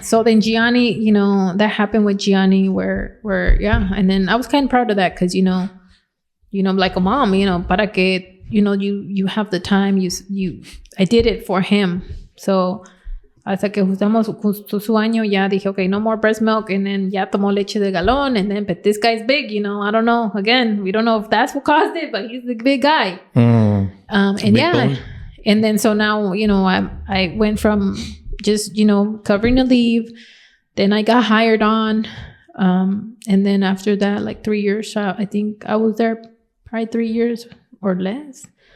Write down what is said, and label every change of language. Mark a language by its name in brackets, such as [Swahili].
[English] So then Gianni, you know, that happened with Gianni where yeah. And then I was kind of proud of that because, you know, like a mom, you know, [Spanish] para que, [English] you know, you have the time, I did it for him. [Spanish] So hasta que justo su año, ya dije, [English] okay, no more breast milk. And then [Spanish] ya tomó leche de galón. [English] And then, but this guy's big, you know, I don't know. Again, we don't know if that's what caused it, but he's the big guy. And yeah. Bone. And then, so now, you know, I went from just, you know, covering the leave. Then I got hired on. And then after that, like 3 years, I think I was there probably 3 years or less.